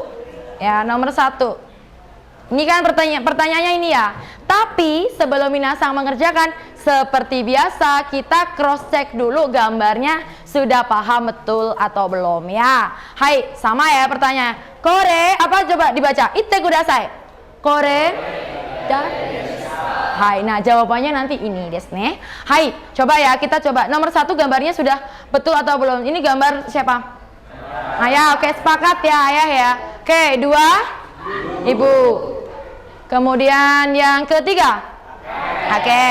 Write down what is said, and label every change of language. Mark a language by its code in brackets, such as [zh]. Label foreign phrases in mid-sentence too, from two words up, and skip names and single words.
[id] Ya, nomor 1. Ini kan pertanyaannya ini ya. Tapi sebelum minasan mengerjakan, seperti biasa kita cross check dulu gambarnya sudah paham betul atau belum ya. Hai, sama ya pertanyaan. Kore, apa coba dibaca? [ja] 言ってください. [id] Kore dan hai, nah jawabannya nanti ini desne. Hai, coba ya kita coba. Nomor 1 gambarnya sudah betul atau belum? Ini gambar siapa? Ayah, oke sepakat ya ayah ya. Oke, 2 ibu. Kemudian yang ketiga kakek.